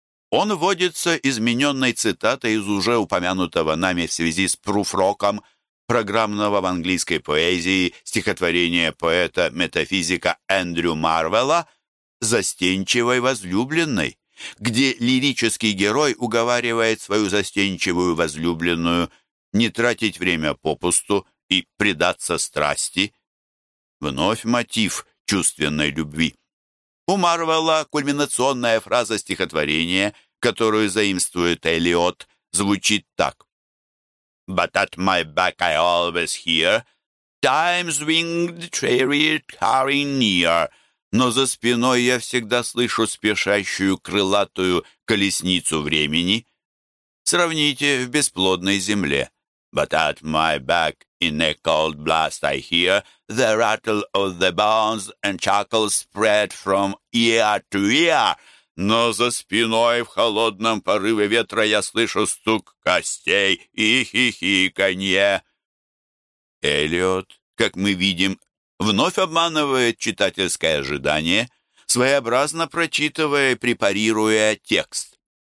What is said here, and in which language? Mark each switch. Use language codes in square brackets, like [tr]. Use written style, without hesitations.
[ru] Он вводится измененной цитатой из уже упомянутого нами в связи с «Пруфроком» программного в английской поэзии стихотворения поэта-метафизика Эндрю Марвелла «Застенчивой возлюбленной», где лирический герой уговаривает свою застенчивую возлюбленную не тратить время попусту и предаться страсти. Вновь мотив чувственной любви. У Марвелла кульминационная фраза стихотворения, которую заимствует Элиот, звучит так. [en] «But at my back I always hear Time's winged chariot hurrying near». [ru] Но за спиной я всегда слышу спешащую крылатую колесницу времени. Сравните в бесплодной земле. [en] But at my back in a cold blast I hear the rattle of the bones and chuckles spread from ear to ear. [ru] Но за спиной в холодном порыве ветра я слышу стук костей и хихиканье. Элиот, как мы видим, вновь обманывает читательское ожидание, своеобразно прочитывая и препарируя текст.